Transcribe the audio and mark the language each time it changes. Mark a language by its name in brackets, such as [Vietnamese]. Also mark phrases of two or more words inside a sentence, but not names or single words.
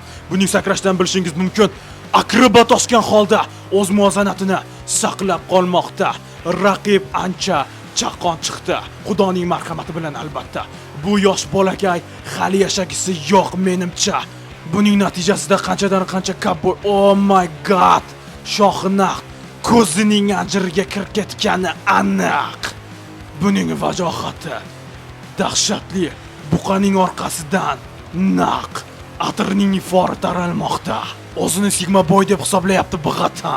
[Uzbek] Buning sakrashdan bilishingiz mumkin. Akrobat osgan holda o'z muvozanatini saqlab qolmoqda. Raqib ancha chaqqon chiqdi. Xudoning marhamati bilan albatta. Bu yosh bolakay hali yashagisi yo'q menimcha. Buning natijasida qanchadan qancha cowboy, [English] oh my god, [Uzbek] shoxinaq ko'zining anjiriga kirib ketgani aniq. Buning vajohati dahshatli. Buqaning orqasidan naq atirning ifori taralmoqda. O'zini Sigma Boy deb hisoblayapti bug'atan.